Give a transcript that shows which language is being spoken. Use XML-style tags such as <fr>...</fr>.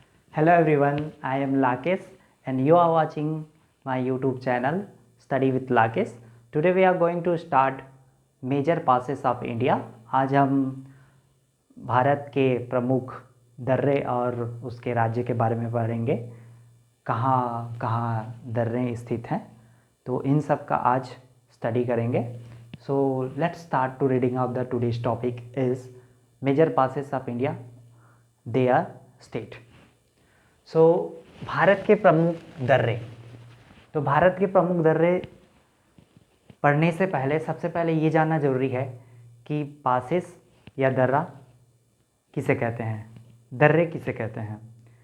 <en>Hello everyone, I am Lakesh and you are watching my YouTube channel Study with Lakesh. Today we are going to start major passes of India.</en> <hi>आज हम भारत के प्रमुख दर्रे और उसके राज्य के बारे में पढ़ेंगे, कहाँ कहाँ दर्रे स्थित हैं, तो इन सब का आज स्टडी करेंगे.</hi> <en>So let's start to reading of the today's topic is major passes of India, their state.</en> <hi>So Bharat के प्रमुख दर्रे. तो भारत के प्रमुख दर्रे पढ़ने से पहले सबसे पहले ये जानना जरूरी है कि पासेस या दर्रा किसे कहते हैं, दर्रे किसे कहते हैं.</hi>